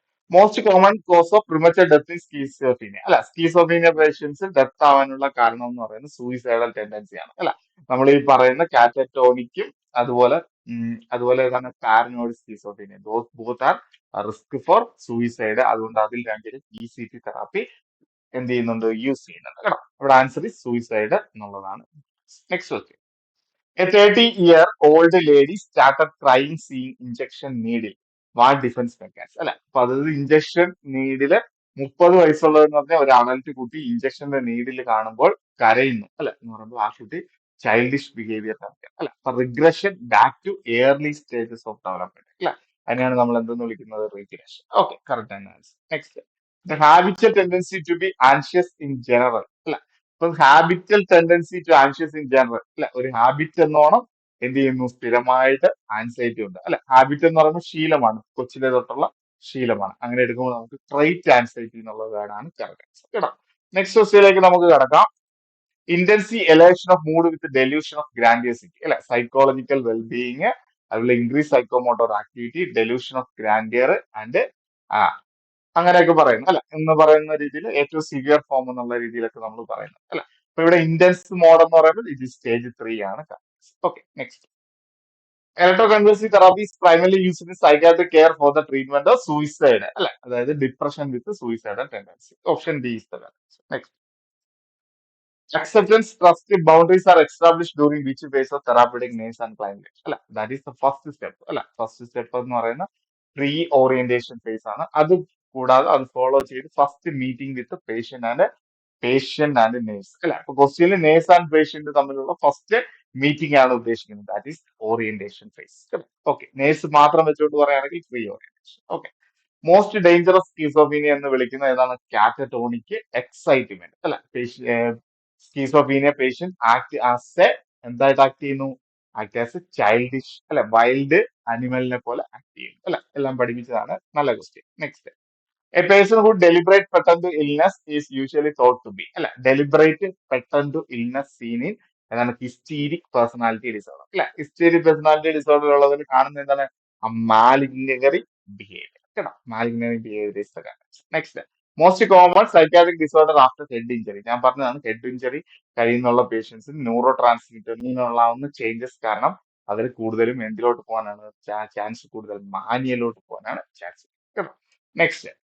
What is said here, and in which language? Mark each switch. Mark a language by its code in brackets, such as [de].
[en] most common cause of premature death in schizophrenia [ml] അല്ല. Schizophrenia patients death ആവാനുള്ള കാരണം എന്ന് പറയുന്നത് സൂയിസൈഡൽ ടെൻഡൻസി ആണ് അല്ല. നമ്മൾ ഈ പറയുന്ന കാറ്ററ്റോണിക്കും അതുപോലെ തന്നെ paranoid schizophrenia, [en] Those both are risk for suicide. [ml] അതുകൊണ്ട് അതിൽ രണ്ടിലും ECT തെറാപ്പി എന്ത് ചെയ്യുന്നുണ്ട്, യൂസ് ചെയ്യുന്നുണ്ട് കേട്ടോ. ഇവിടെ ആൻസർ ഈ സൂയിസൈഡ് എന്നുള്ളതാണ്. Next question. [en] A 30-year-old lady started crying seeing injection needle. What defence mechanism അല്ലെ. [ml] അപ്പൊ അതായത് ഇഞ്ചക്ഷൻ നീഡില് 30 വയസ്സുള്ളതെന്ന് പറഞ്ഞാൽ ഒരു അഡൽറ്റ് കുട്ടി ഇഞ്ചക്ഷന്റെ നീഡിൽ കാണുമ്പോൾ കരയുന്നു അല്ലെ എന്ന് പറയുമ്പോൾ ആ കുട്ടി ചൈൽഡിഷ് ബിഹേവിയർ കാണിക്കുക അല്ലെ. [en] അപ്പൊ regression back to early stages of development അല്ലെ. [ml] അതിനെയാണ് നമ്മൾ എന്തെന്ന് വിളിക്കുന്നത്, റിഗ്രഷൻ. ഓക്കെ, കറക്റ്റ് ആണ് answer. Next. [en] The habitual tendency to be anxious in general അല്ലെ. [ml] ഇപ്പൊ [en] habitual tendency to anxious in general [ml] അല്ലെ. ഒരു ഹാബിറ്റ് എന്നോണം എന്ത് ചെയ്യുന്നു, സ്ഥിരമായിട്ട് ആൻസൈറ്റി ഉണ്ട് അല്ലെ. ഹാബിറ്റ് എന്ന് പറയുമ്പോൾ ശീലമാണ്, കൊച്ചിലെ തൊട്ടുള്ള ശീലമാണ്. അങ്ങനെ എടുക്കുമ്പോൾ നമുക്ക് ട്രൈറ്റ് ആൻസൈറ്റി എന്നുള്ള വേർഡാണ് കറക്റ്റ് ആൻസർ കേട്ടോ. [en] next ക്വസ്റ്റ്യനിലേക്ക് [ml] നമുക്ക് കടക്കാം. [en] Intense elation of mood with delusion of grandiosity അല്ലെ. Psychological wellbeing, അതുപോലെ increase psychomotor activity, delusion of grandeur and [ml] അങ്ങനെയൊക്കെ പറയുന്നു [en] അല്ലെ. [ml] എന്ന് പറയുന്ന രീതിയിൽ ഏറ്റവും സിവിയർ ഫോം എന്നുള്ള രീതിയിലൊക്കെ നമ്മൾ പറയുന്നു അല്ലെ. അപ്പൊ ഇവിടെ ഇന്റൻസ് മോഡ് എന്ന് പറയുന്നത് ഇത് സ്റ്റേജ് 3 ആണ്. [en] Okay, next. Electroconvulsive therapy is primarily used in psychiatric care for the treatment of suicide അല്ലെ. അതായത് depression with suicidal tendency. Option D is the correct answer. Next. Acceptance, trust, boundaries are established during which phase of therapeutic names and climate അല്ല. That is the first step അല്ല. [ml] First step എന്ന് പറയുന്ന pre orientation face ആണ്. അത് കൂടാതെ അത് follow ചെയ്ത് [en] first meeting with patient and nurse [ml] അല്ലെ. അപ്പൊ ക്വസ്റ്റ്യനിൽ നേഴ്സ് ആൻഡ് പേഷ്യന്റ് തമ്മിലുള്ള ഫസ്റ്റ് മീറ്റിംഗ് ആണ് ഉദ്ദേശിക്കുന്നത്. [en] That is orientation phase. [ml] Okay, nurse മാത്രം വെച്ചുകൊണ്ട് പറയുകയാണെങ്കിൽ pre orientation. Okay. Most dangerous schizophrenia എന്ന് വിളിക്കുന്ന ഏതാണ്, കാറ്ററ്റോണിക് എക്സൈറ്റ്മെന്റ് അല്ലെ. Schizophrenia patient act as A എന്തായിട്ട് ആക്ട് ചെയ്യുന്നു, ആക്ട് ആസ് എ ചൈൽഡിഷ് അല്ലെ, വൈൽഡ് അനിമലിനെ പോലെ ആക്ട് ചെയ്യുന്നു അല്ലെ. എല്ലാം പഠിപ്പിച്ചതാണ്. നല്ല question. Next. [en] A person who deliberate pattern to illness is usually thought to be അല്ലെ. [ml] Deliberate pattern to illness seen in എന്താണ്, ഹിസ്റ്റീരിക് പേഴ്സണാലിറ്റി ഡിസോർഡർ അല്ലെ. ഹിസ്റ്റീരിക് പേഴ്സണാലിറ്റി ഡിസോർഡർ ഉള്ളതിൽ കാണുന്ന എന്താണ്, മാലിഗ്നറി ബിഹേവിയർ കേട്ടോ. [en] മാലിഗ്നറി behaviour is the correct. Next. Most common psychiatric disorder after head injury. [ml] ഞാൻ പറഞ്ഞതാണ്, head injury കഴിയുന്നുള്ള പേഷ്യൻസിൽ neuro ട്രാൻസ്മിറ്ററിനുള്ള changes കാരണം അതിൽ കൂടുതലും എന്തിലോട്ട് പോകാനാണ് ചാൻസ്, കൂടുതൽ മാനിയയിലോട്ട് പോകാനാണ് ചാൻസ് കേട്ടോ. നെക്സ്റ്റ്.